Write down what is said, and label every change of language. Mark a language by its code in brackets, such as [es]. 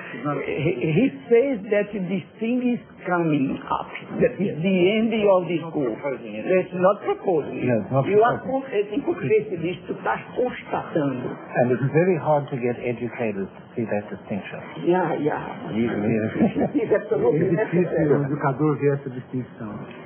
[en] He says that this thing is coming up, that is the end of the school. That's not proposing. [pt] Tem consciência disso, tu estás constatando. [en] And it's very hard to get educators to see that distinction. Yeah. [pt] É difícil o educador ver essa distinção.